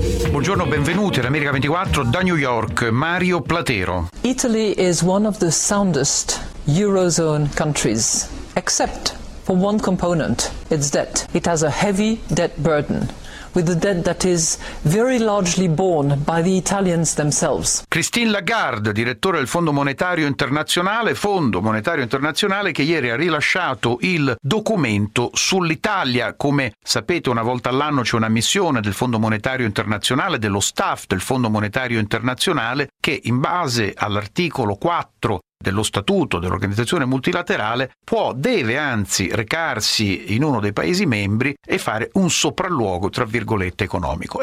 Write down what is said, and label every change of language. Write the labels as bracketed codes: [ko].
[it] Buongiorno, benvenuti all'America 24 da New York, Mario Platero. [en] Italy is one of the soundest Eurozone countries, except for one component, its debt. It has a heavy debt burden, with the debt that is very largely borne by the Italians themselves. [it] Christine Lagarde, direttore del Fondo Monetario Internazionale, Fondo Monetario Internazionale che ieri ha rilasciato il documento sull'Italia. Come sapete, una volta all'anno c'è una missione del Fondo Monetario Internazionale, dello staff del Fondo Monetario Internazionale, che in base all'articolo 4 dello statuto dell'organizzazione multilaterale può, deve anzi, recarsi in uno dei paesi membri e fare un sopralluogo, tra virgolette, economico.